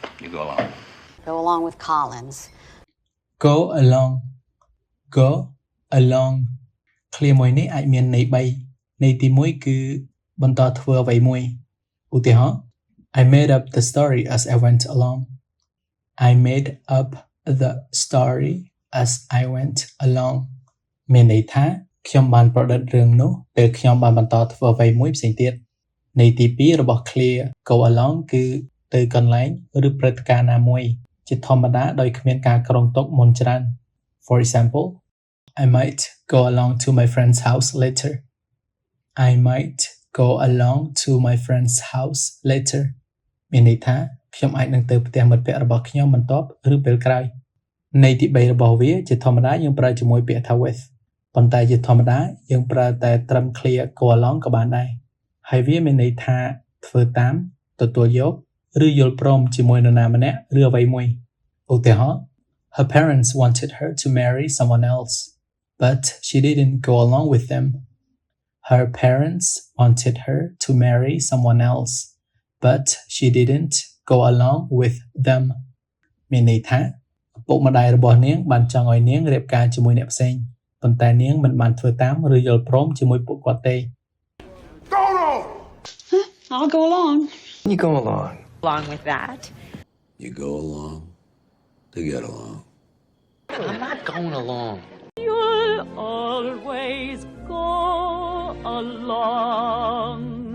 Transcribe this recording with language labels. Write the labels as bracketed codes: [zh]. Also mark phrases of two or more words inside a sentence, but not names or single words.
[en] You go along. Go along with Collins. Go along go along [km] ឃ្លាមួយនេះអាចមានន័យ3ន័យទី1គឺបន្តធ្វើអ្វីមួយឧទាហរណ៍ [en] I made up the story as I went along [km] I made up the story as I went along មានន័យថាខ្ញុំបានប្រឌិតរឿងនោះពេលខ្ញុំបានបន្តធ្វើអ្វីមួយផ្សេងទៀត ន័យទី2របស់ឃ្លា [en] go along [km] គឺទៅកន្លែងឬព្រឹត្តិការណ៍ណាមួយជាធម្មតាដោយគ្មានការគ្រោងទុកមុនច្រើន [en] For example I might go along [km] to my friend's house later I might go along [en] to my friend's house later [km] មានន័យថាខ្ញុំអាចនឹងទៅផ្ទះមិត្តភ័ក្តិរបស់ខ្ញុំបន្ទាប់ឬពេលក្រោយន័យទី3របស់វាជាធម្មតាយើងប្រើជាមួយ ពាក្យថា with ប៉ុន្តែជាធម្មតាយើងប្រើតែត្រឹម [en] clear go along [km] ក៏បានដែរហើយវាមានន័យថាធ្វើតាមទទួល យកឬយល់ព្រមជាមួយនរណាម្នាក់ឬអ្វីមួយឧទាហរណ៍ [en] Her parents wanted her to marry someone else but she didn't go along with them [km] Her parents wanted her to marry someone else but she didn't go along with them មានន័យថាឪពុកម្ដាយរបស់នាងបានចង់ឲ្យនាងរៀបការជាមួយអ្នកផ្សេងប៉ុន្តែនាងមិនបានធ្វើតាមឬយល់ព្រមជាមួយពួកគាត់ទេ [en] Go along! I'll go along. You go along. Along with that. You go along to get along. I'm not going along. You'll always go along.